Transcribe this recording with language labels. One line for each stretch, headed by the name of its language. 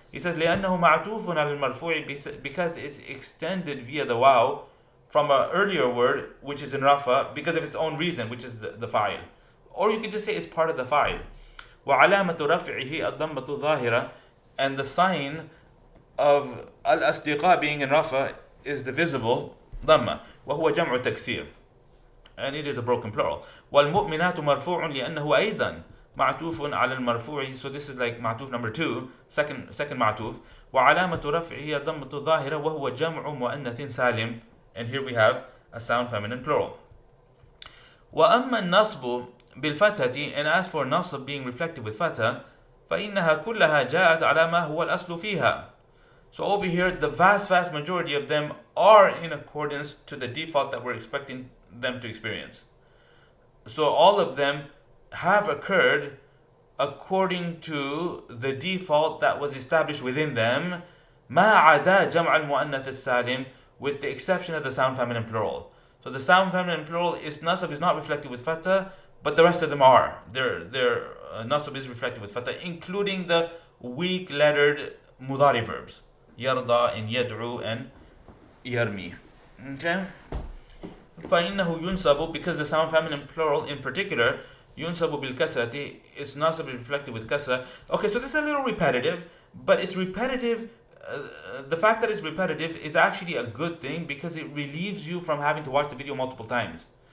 English: He says,
Arabic: لِأَنَّهُ مَعْتُوفٌ عَلَى الْمَرْفُوعِ,
English: because it's extended via the waw from an earlier word, which is in Rafa, because of its own reason, which is the fa'il. Or you could just say it's part of the fa'il.
Arabic: وَعَلَامَةُ رَفْعِهِ الضَّمَّةُ الظَّاهِرَةُ.
English: And the sign of al-asdiqa being in Rafa is the visible dhamma.
Arabic: وَهُوَ جَمْعُ تَكْسِيرٍ.
English: And it is a broken plural.
Arabic: وَالْمُؤْمِنَاتُ مَرْفُوعٌ لِأَنَّهُ أَيْضًا معطوف على المرفوع.
English: So this is like معطوف number 2, second معطوف.
Arabic: وعلامة رفعه ضمة ظاهرة وهو جمع مؤنث سالم.
English: And here we have a sound feminine plural.
Arabic: وأما النصب بالفتحة,
English: and as for نصب being reflected with fatha,
Arabic: فإنها كلها جاءت على ما هو الأصل فيها.
English: So over here, the vast majority of them are in accordance to the default that we're expecting them to experience. So all of them have occurred according to the default that was established within them,
Arabic: ما عدا جمع المؤنث السالم,
English: with the exception of the sound feminine plural. So the sound feminine plural is Naṣb is not reflected with fatha, but the rest of them are. Their Naṣb is reflected with fatha, including the weak lettered mudari verbs. يرضى and يدعو and يرمي. Okay?
Arabic: فإنه ينصب,
English: because the sound feminine plural in particular,
Arabic: ينصب بالكسرة,
English: is Naṣb reflected with kasra. Okay, so this is a little repetitive, but it's repetitive. The fact that it's repetitive is actually a good thing because it relieves you from having to watch the video multiple times.